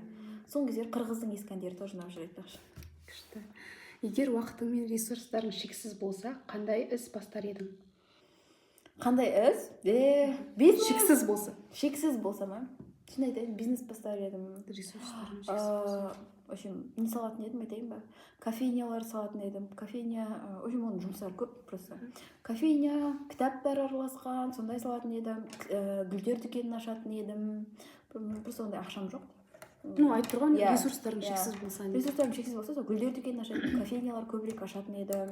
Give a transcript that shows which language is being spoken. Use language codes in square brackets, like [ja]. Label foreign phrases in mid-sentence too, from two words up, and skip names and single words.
[kk] Соңғы кездері қырғыздың ескі әндері тоже ұнап жүр айтпақшы. Күшті. Егер уақытың мен ресурстарың шексіз болса, қандай іс бастар едің? Қандай іс? Бизнес. Шексіз болса. Шексіз болса ма? Шын айтайын, бизнес бастар едім. Ресурстарың шексіз болса. [ru] В общем, [kk] не салатын едім, айтайын ба? Кофейнялар салатын едім. Кофейня, [ru] в общем, [kk] оның жұмыстары көп просто. Кофейня, кітаптар араласқан, сондай салатын едім. Гүлдер дүкенін ашатын едім. Просто ондай ақшам жоқ. Ну, айтып тұрған ресурстарың шексіз болса. Ресурстарым шексіз болса, сол гүлдер дүкенін ашатын, кофейнялар көбірек ашатын едім.